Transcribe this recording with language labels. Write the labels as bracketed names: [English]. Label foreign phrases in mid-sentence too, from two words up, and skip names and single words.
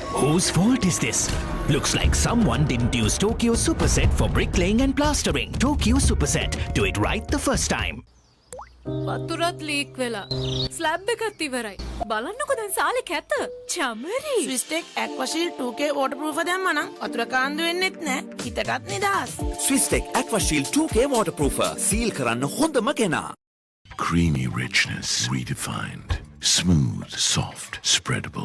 [English] Whose fault is this? Looks like someone didn't use Tokyo Superset for bricklaying and plastering. Tokyo Superset. Do it right the first time. [Sinhala] වතුරත් ලීක් වෙලා ස්ලැබ් එකත් ඉවරයි බලන්නකො දැන් සාලේ කැත චමරි ස්විස්ටෙක් ඇක්වාශීල්ඩ් 2K waterproof දැම්මනම් වතුර කාන්දු වෙන්නෙත් නෑ හිතටත් නිදහස් Swistek Aquashield 2K waterproofer. සීල් කරන්න හොඳම කෙනා. [English] Creamy richness redefined. Smooth, soft, spreadable.